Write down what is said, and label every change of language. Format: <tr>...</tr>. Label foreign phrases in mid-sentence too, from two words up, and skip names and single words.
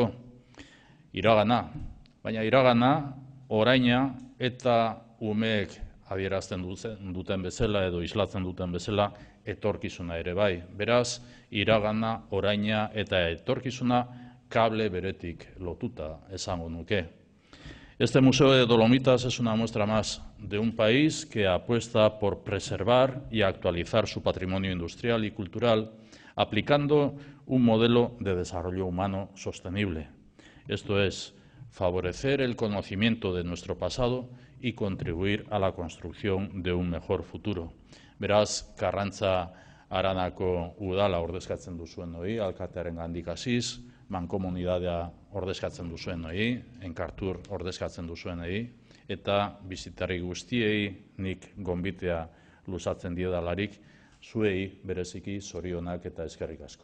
<eu>Iragana, baina iragana oraina eta umeek adierazten duten bezala edo islatzen duten bezala etorkizuna ere bai. Beraz, iragana, oraina eta etorkizuna kable beretik lotuta esango nuke.</eu> <es>Este Museo de Dolomitas es una muestra más de un país que apuesta por preservar y actualizar su patrimonio industrial y cultural, aplicando un modelo de desarrollo humano sostenible. Esto es, favorecer el conocimiento de nuestro pasado y contribuir a la construcción de un mejor futuro.</es> <eu>Beraz, Karrantza Aranako udala ordezkatzen duzuen hori, alkatearen gandik hasiz, mankomunidadea ordezkatzen duzuen hori, Enkartur ordezkatzen duzuen hori, eta bizitari guztiei nik gonbitea luzatzen diedalarik, zuei bereziki zorionak eta eskerrik asko.</eu>